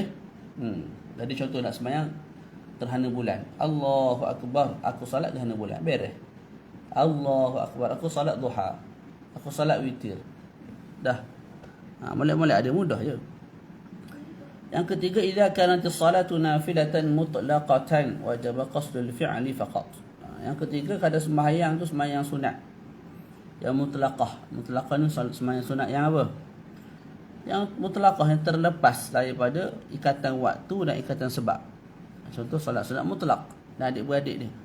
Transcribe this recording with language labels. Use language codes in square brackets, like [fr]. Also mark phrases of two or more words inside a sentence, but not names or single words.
[ms] Jadi contoh nak sembahyang gerhana bulan. [ar] الله أكبر. [ms] Aku solat gerhana bulan. Beres. [ar] الله أكبر. [ms] Aku solat duha. Aku solat witir. Dah. Molek-molek ada, mudah je. Yang ketiga, [ar] إذا كانت الصلاة نافلة مطلقة وجب قصد الفعل فقط. [ms] Yang ketiga, kalau sembahyang tu sembahyang sunat. Yang mutlaqah. Mutlaqah ni sembahyang sunat yang apa? Yang mutlaqah, yang terlepas daripada ikatan waktu dan ikatan sebab. Contoh solat sunat mutlaq dan adik-beradik dia.